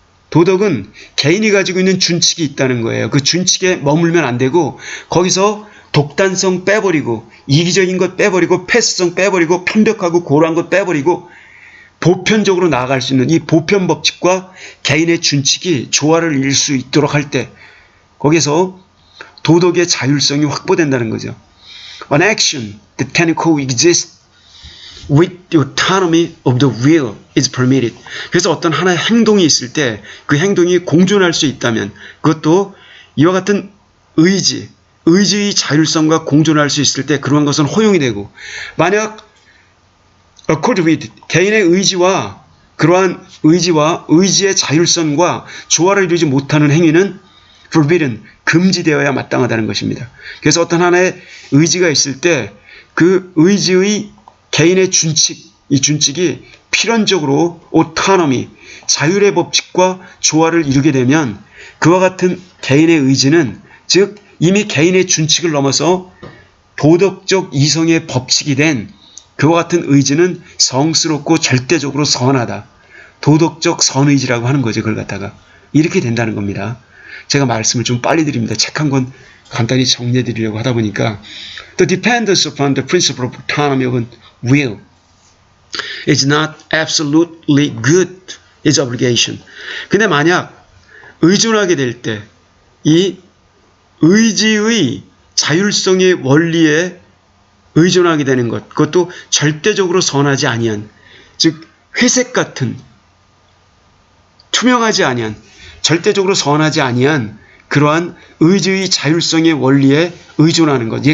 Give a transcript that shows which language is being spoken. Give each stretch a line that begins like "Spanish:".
Korean: 도덕은 개인이 가지고 있는 준칙이 있다는 거예요. 그 준칙에 머물면 안 되고 거기서 독단성 빼버리고 이기적인 것 빼버리고 패스성 빼버리고 편벽하고 고루한 것 빼버리고 보편적으로 나아갈 수 있는 이 보편 법칙과 개인의 준칙이 조화를 이룰 수 있도록 할 때 거기서 도덕의 자율성이 확보된다는 거죠.
English: An action that can coexist with the autonomy of the will is permitted.
Korean: 그래서 어떤 하나의 행동이 있을 때 그 행동이 공존할 수 있다면 그것도 이와 같은 의지의 자율성과 공존할 수 있을 때 그러한 것은 허용이 되고 만약
English: accord with
Korean: 개인의 의지와 그러한 의지의 자율성과 조화를 이루지 못하는 행위는 forbidden 금지되어야 마땅하다는 것입니다. 그래서 어떤 하나의 의지가 있을 때 그 의지의 개인의 준칙, 이 준칙이 필연적으로 autonomy, 자율의 법칙과 조화를 이루게 되면 그와 같은 개인의 의지는 즉 이미 개인의 준칙을 넘어서 도덕적 이성의 법칙이 된 그와 같은 의지는 성스럽고 절대적으로 선하다. 도덕적 선의지라고 하는 거죠. 그걸 갖다가. 이렇게 된다는 겁니다. 제가 말씀을 좀 빨리 드립니다. 책 한 권 간단히 정리해 드리려고 하다 보니까
English: The dependence upon the principle of autonomy of will is not absolutely good is obligation.
Korean: 근데 만약 의존하게 될 때 이 의지의 자율성의 원리에 의존하게 되는 것, 그것도 절대적으로 선하지 아니한, 즉 회색 같은 투명하지 아니한, 절대적으로 선하지 아니한 그러한 의지의 자율성의 원리에 의존하는 것.